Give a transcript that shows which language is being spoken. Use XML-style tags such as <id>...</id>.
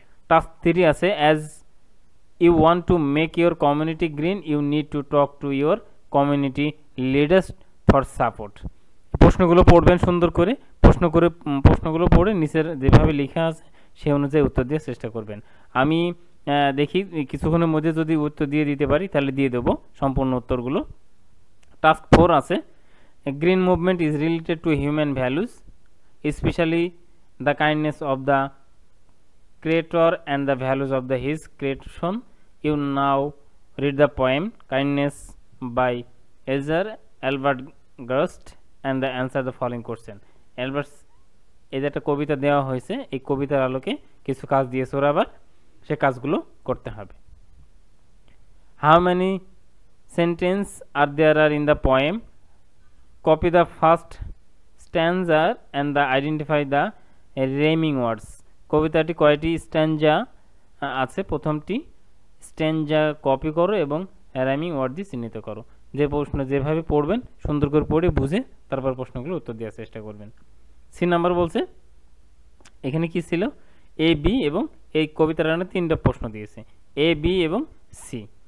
<bn>Task 3 আছে,</bn> <en>As you want to make your community green you need to talk to your community leaders for support.</en> <bn>প্রশ্নগুলো পড়বেন সুন্দর করে, প্রশ্নগুলো পড়ে নিচের যেভাবে লেখা আছে সেই অনুযায়ী উত্তর দেওয়ার চেষ্টা করবেন। আমি দেখি কিছুক্ষণের মধ্যে যদি উত্তর দিয়ে দিতে পারি তাহলে দিয়ে দেবো সম্পূর্ণ উত্তরগুলো। টাস্ক 4 আছে,</bn> <en>a green movement is related to human values, especially the kindness of the creator and the values of his creation. You now read the poem Kindness by Ezra Albert Gust and the answer the following question.</en> <bn>Albert এই যে একটা কবিতা দেওয়া হয়েছে, এই কবিতার আলোকে কিছু কাজ দিয়েছে ওরা, আবার সে কাজগুলো করতে হবে।</bn> <en>How many sentences are there in the poem? Copy the first stanza and identify the rhyming words.</en> <bn>কবিতাটি কয়টি স্ট্যাঞ্জা আছে, প্রথমটি স্ট্যাঞ্জা কপি করো এবং রাইমিং ওয়ার্ড দিয়ে চিহ্নিত করো। যে প্রশ্ন যেভাবে পড়বেন সুন্দর করে পড়ে বুঝে তারপর প্রশ্নগুলো উত্তর দেওয়ার চেষ্টা করবেন। সি নাম্বার বলছে, এখানে কি ছিল, এ বি এবং এই কবিতার রানে 3টা প্রশ্ন দিয়েছে, এ বি এবং সি।</bn>